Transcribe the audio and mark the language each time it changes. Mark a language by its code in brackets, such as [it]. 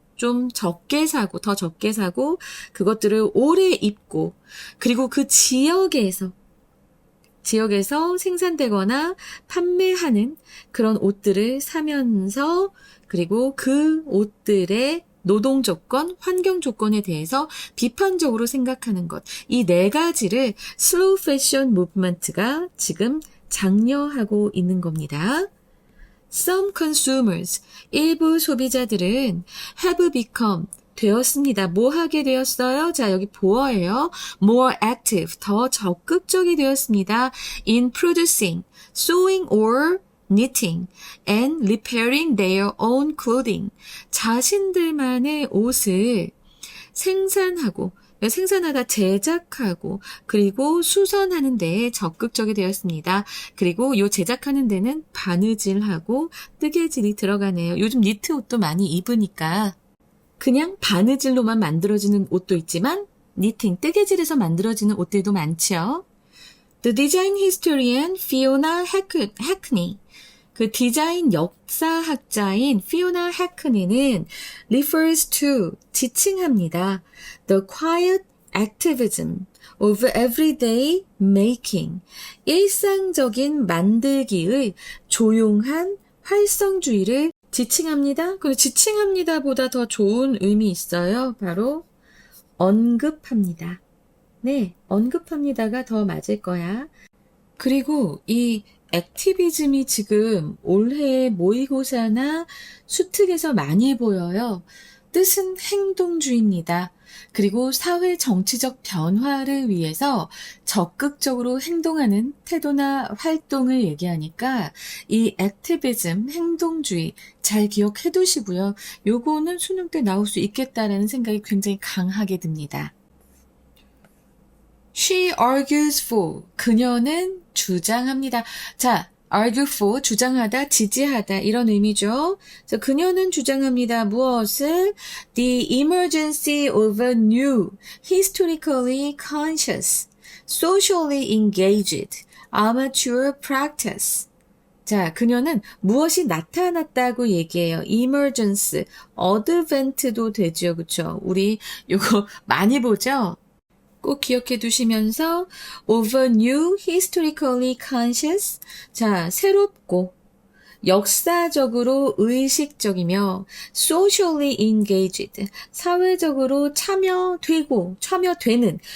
[ko] 좀 적게 사고, 더 적게 사고, 그것들을 오래 입고, 그리고 그 지역에서 생산되거나 판매하는 그런 옷들을 사면서, 그리고 그 옷들의 노동 조건, 환경 조건에 대해서 비판적으로 생각하는 것. 이 네 가지를 슬로우 패션 무브먼트가 지금 장려하고 있는 겁니다. [en] Some consumers, [ko] 일부 소비자들은 [en] have become, [ko] 되었습니다. 뭐 하게 되었어요? 자, 여기 보어예요. [en] More active, [ko] 더 적극적이 되었습니다. [en] In producing, sewing or knitting, and repairing their own clothing. [ko] 자신들만의 옷을 생산하다 제작하고 그리고 수선하는 데에 적극적이 되었습니다. 그리고 이 제작하는 데는 바느질하고 뜨개질이 들어가네요. 요즘 니트 옷도 많이 입으니까 그냥 바느질로만 만들어지는 옷도 있지만 니팅, 뜨개질에서 만들어지는 옷들도 많죠. [en] The design historian Fiona Hackney, [ko] 그 디자인 역사학자인 피오나 해크니는 [en] refers to, [ko] 지칭합니다. [en] The quiet activism of everyday making, [ko] 일상적인 만들기의 조용한 활성주의를 지칭합니다. 그리고 지칭합니다보다 더 좋은 의미 있어요. 바로 언급합니다. 네, 언급합니다가 더 맞을 거야. 그리고 이 액티비즘이 지금 올해 모의고사나 수특에서 많이 보여요. 뜻은 행동주의입니다. 그리고 사회 정치적 변화를 위해서 적극적으로 행동하는 태도나 활동을 얘기하니까 이 액티비즘, 행동주의 잘 기억해 두시고요. 요거는 수능 때 나올 수 있겠다라는 생각이 굉장히 강하게 듭니다. [en] She argues for, [ko] 그녀는 주장합니다. 자, [en] argue for, [ko] 주장하다, 지지하다 이런 의미죠. 그래서 그녀는 주장합니다. 무엇을? [en] The emergency of a new, historically conscious, socially engaged, amateur practice. [ko] 자, 그녀는 무엇이 나타났다고 얘기해요. emergence, advent도 되죠. 그쵸? 우리 요거 많이 보죠? 꼭 기억해 두시면서 [en] of a new, historically conscious, [ko] 자, 새롭고 역사적으로 의식적이며 [en] socially engaged, [ko] 사회적으로 참여되는.